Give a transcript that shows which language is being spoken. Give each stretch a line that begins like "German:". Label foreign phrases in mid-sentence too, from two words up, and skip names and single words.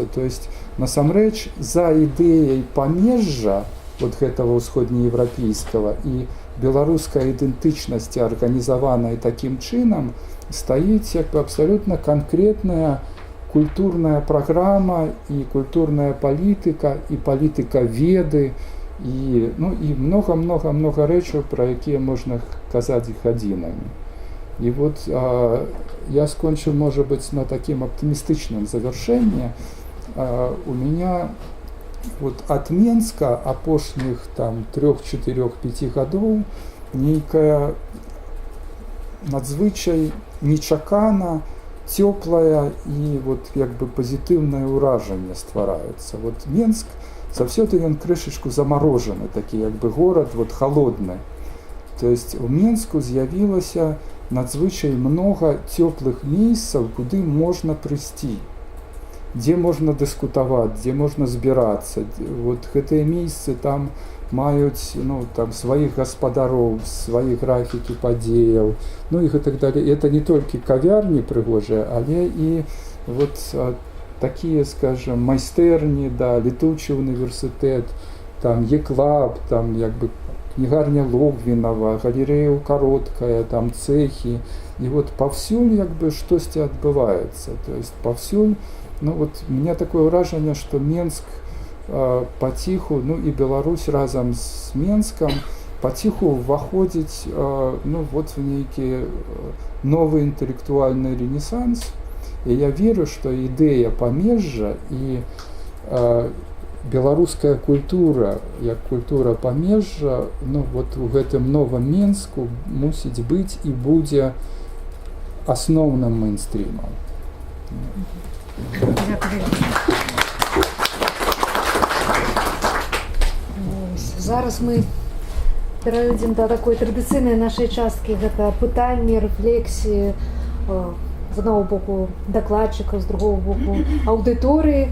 Russian: То есть
Belarusian: насамрэч за ідэяй памежжа вот гэтага ўсходнееврапейскага і беларускай ідэнтычнасці, арганізаванай такім чынам, стаіць як бы абсалютна канкрэтная культурная праграма і культурная палітыка і палітыка веды і, ну, і много рэчаў, пра якія можна казаць гадзінамі. І вот я скончу,
Russian: может быть, на таким оптимистичном завершении. У меня вот от
Belarusian: Менска апошніх там 3, 4, 5 годов нейкая надзвычай нечакана,
Russian: теплая и вот як бы позитивное
Belarusian: ўражанне ствараецца. Вот Менск заўсёды ён крышечку заморожены, такі як бы
Russian: город вот холодны. То есть
Belarusian: у Менску з'явілася надзвычай
Russian: много теплых месяцев, куды можно прийти, где можно дискутовать, где можно збирацца.
Belarusian: Вот гэтыя месяцы там маюць, ну, там своих гаспадароў,
Russian: свои графики
Belarusian: падзеяў,
Russian: ну и так далее. И это не только
Belarusian: кавярні прыгожыя, але
Russian: и вот такие, скажем,
Belarusian: майстэрні, да,
Russian: летучий университет,
Belarusian: там Еклаб, там як бы кнігарня Логвінава, галерея Укароткая, там цехи. И вот повсюль як бы штосьці адбываецца. То есть повсюль, ну вот
Russian: у меня такое
Belarusian: ўражанне, что Менск паціху, ну і Беларусь разам з Менскам паціху ўваходзіць, ну вот в нейкі новы інтэлектуальны ренесанс.
Russian: И я верю, что
Belarusian: ідэя памежжа і беларуская культура, як культура памежжа, ну вот у гэтым новым Менску мусіць быць і будзе асноўным мейнстрімам. Зараз
Russian: мы перейдем до такой
Belarusian: традыцыйнай нашай часткі, гэта пытанні, рэфлексіі, з одного боку дакладчыкаў, з другого боку аўдыторыі.